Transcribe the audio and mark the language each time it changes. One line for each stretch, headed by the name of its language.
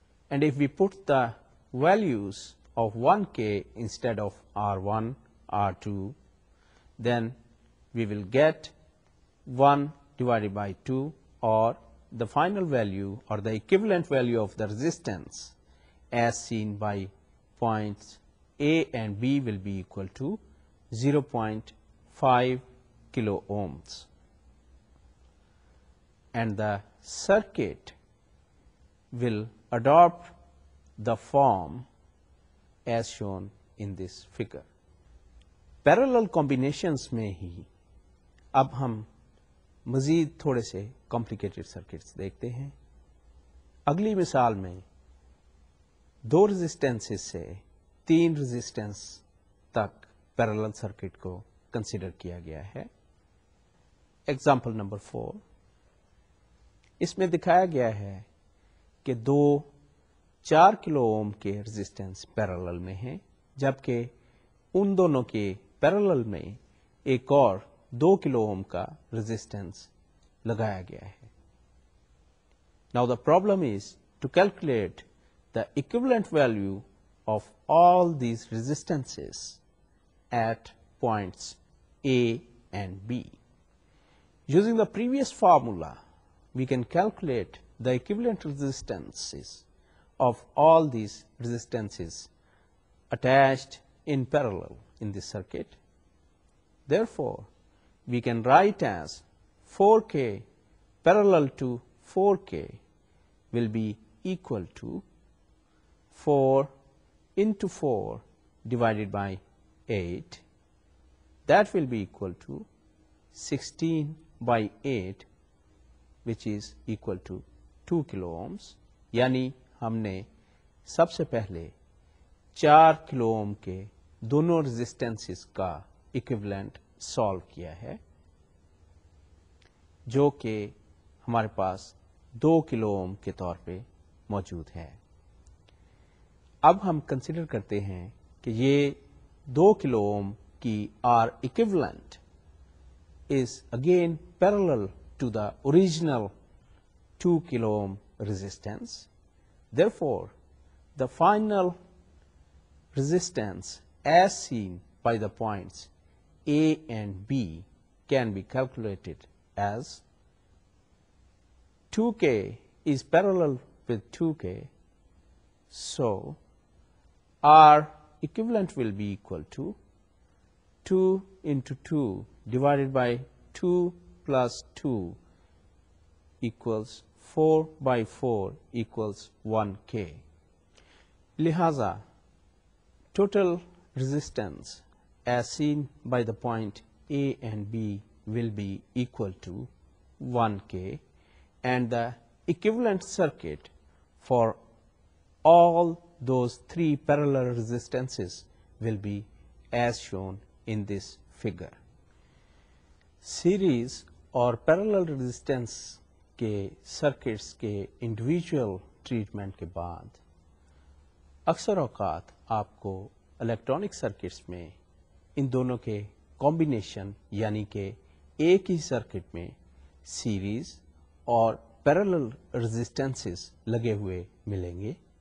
English: and if we put the values of 1K instead of R1 R2, then we will get 1 divided by 2, or the final value or the equivalent value of the resistance as seen by points A and B will be equal to 0.5 kilo ohms, and the circuit will adopt the form as shown in this figure.
Urdu: Parallel combinations میں ہی اب ہم مزید تھوڑے سے complicated circuits دیکھتے ہیں. اگلی مثال میں 2 رزسٹینسز سے 3 رزسٹینس تک پیرالل سرکٹ کو کنسیڈر کیا گیا ہے. Example number 4. اس میں دکھایا گیا ہے کہ 4 کلو اوم کے رزسٹینس پیرالل میں ہیں، جبکہ ان دونوں کے پیرالل میں ایک اور 2 کلو اوم کا رزسٹینس لگایا گیا ہے.
English: Now the problem is to calculate the equivalent value of all these resistances at points A and B. Using the previous formula, we can calculate the equivalent resistances of all these resistances attached in parallel in this circuit. Therefore, we can write as 4K parallel to 4K will be equal to 4 into 4 divided by 8. That will be equal to 16 by 8, which is equal to 2 kilo ohms.
Urdu: یعنی ہم نے سب سے پہلے 4 کلو اوم کے دونوں رزسٹینسز کا equivalent solve کیا ہے، جو کہ ہمارے پاس 2 کلو اوم کے طور پہ موجود ہے. اب ہم کنسیڈر کرتے ہیں کہ یہ 2 کلو اوم کی
English: R equivalent is again parallel to the original 2 kilo ohm resistance. Therefore, the final resistance as seen by the points A and B can be calculated as 2K is parallel with 2K, so R equivalent will be equal to 2 into 2 divided by 2 plus 2 equals 4 by 4 equals 1K. لہذا total resistance as seen by the point A and B will be equal to 1K, and the equivalent circuit for all those 3 parallel resistances will be as shown in this figure.
Urdu: Series اور parallel resistance کے circuits کے individual treatment کے بعد اکثر اوقات آپ کو electronic circuits میں ان دونوں کے کمبینیشن یعنی کہ ایک ہی سرکٹ میں سیریز اور پیرالل رزسٹینسز لگے ہوئے ملیں گے.